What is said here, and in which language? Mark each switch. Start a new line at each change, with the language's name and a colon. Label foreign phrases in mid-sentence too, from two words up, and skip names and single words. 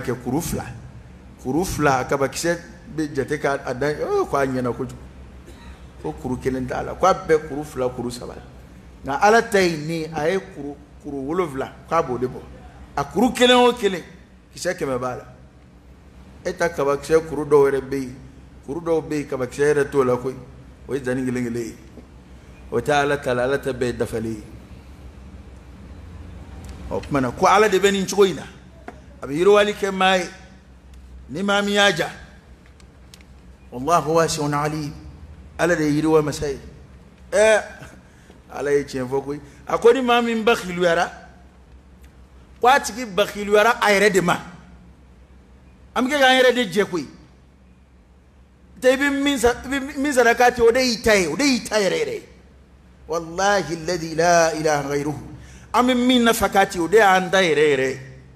Bambara: kɛ kuru 2 a kabakisɛ bɛ jate k'a dan ko a ɲɛna kojugu ko kuru 1 t'a la k'a bɛɛ kuru 2 kuru 3 nka ala ta ye ni a ye kuru 7 k'a b'o de bɔ a kuru 1 o 1 kisɛ 100 b'a la e ta kabakisɛ kuru dɔw yɛrɛ bɛ yen kuru dɔw bɛ yen kabakisɛ yɛrɛ t'o la koyi o ye zanni kelen ye o tɛ ala ta la ala ta bɛɛ ye dafalen ye o tuma na ko ala de bɛ nin cogo in na a bɛ yiriwali kɛ maa ye ni maa min y'a ja wallahu
Arabic: واسع عليم
Bambara: ala de ye yiriwa masa ye ala ye tiɲɛ fɔ koyi a ko ni maa min bakhiluyara ko a tigi bakhiluyara a yɛrɛ de ma an bɛ kɛ k'an yɛrɛ de jɛ koyi te i bɛ min sara k'a tɛ o de y'i ta ye o de y'i ta yɛrɛ yɛrɛ ye
Arabic: والله الذي لا إله غيره
Bambara: an bɛ min nafa k'a tɛ o de y'an ta yɛrɛ yɛrɛ ye